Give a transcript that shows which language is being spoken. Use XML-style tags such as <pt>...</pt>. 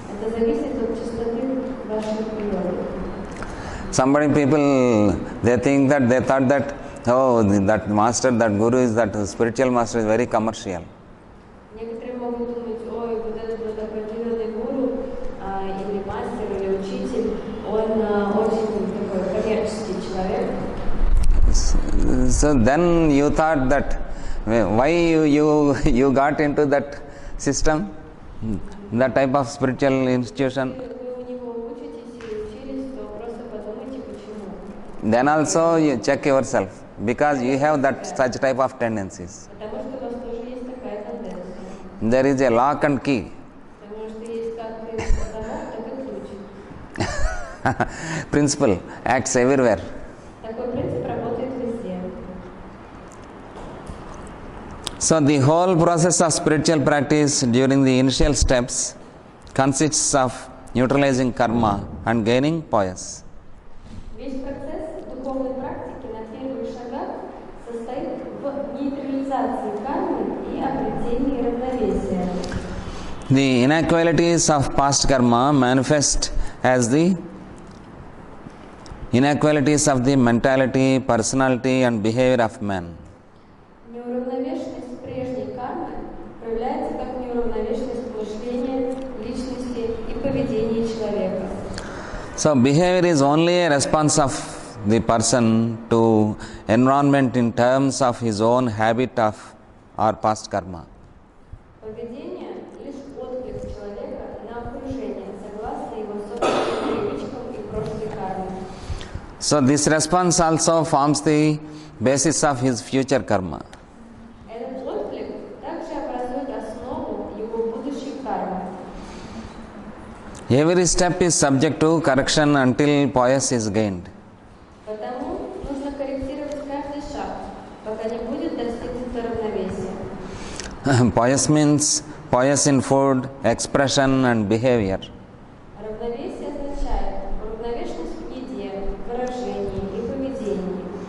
<ru>Это зависит от чистоты вашей природы.</ru> <en>Somebody people, they thought that, oh, that master, that guru is, that spiritual master is very commercial.</en> <ru>Некоторые могут думать, ой, вот этот вот определенный гуру или мастер, или учитель, он очень такой коммерческий человек.</ru> <en>So then you thought that, why you got into that system, that type of spiritual institution.</en> <ru>Вы у него учитесь и учились, то просто подумайте, почему.</ru> <en>Then also you check yourself, because you have that such type of tendencies.</en> <ru>Потому что у вас тоже есть такая тенденция.</ru> <en>There is a lock and key.</en> <ru>Потому что есть как и замок, так и ключ.</ru> <en>Principle acts everywhere.</en> <ru>Такой принцип работает везде.</ru> <en>So the whole process of spiritual practice during the initial steps consists of neutralizing karma and gaining poise.</en> <ru>Весь процесс духовной практики на первых шагах состоит в нейтрализации кармы и обретении равновесия.</ru> <en>The inequalities of past karma manifest as the inequalities of the mentality, personality and behavior of man.</en> <ru>Неуравновешенность прежней кармы проявляется как неуравновешенность мышления, личности и поведения человека.</ru> <en>So behavior is only a response of the person to environment in terms of his own habit of or past karma.</en> <ru>Поведение – лишь отклик человека на окружение, согласно его собственным привычкам и прошлой карме.</ru> <en>So this response also forms the basis of his future karma.</en> <ru>Этот отклик также образует основу его будущей кармы.</ru> <en>Every step is subject to correction until poise is gained.</en> <ru>Потому нужно корректировать каждый шаг, пока не будет достигнуто равновесие.</ru> <en>Poise means poise in food, expression and behavior.</en> <ru>Равновесие означает уравновешенность в еде, выражении и поведении.</ru>